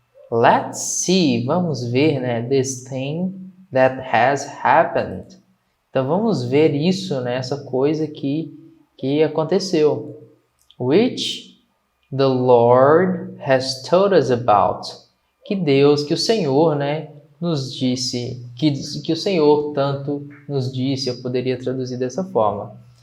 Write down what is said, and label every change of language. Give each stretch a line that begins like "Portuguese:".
English: Let's see,
Portuguese: vamos ver, né,
English: this thing that has happened.
Portuguese: Então vamos ver isso, né, essa coisa que aconteceu.
English: Which the Lord has told us about.
Portuguese: Que o Senhor, né, nos disse, que o Senhor tanto nos disse, eu poderia traduzir dessa forma.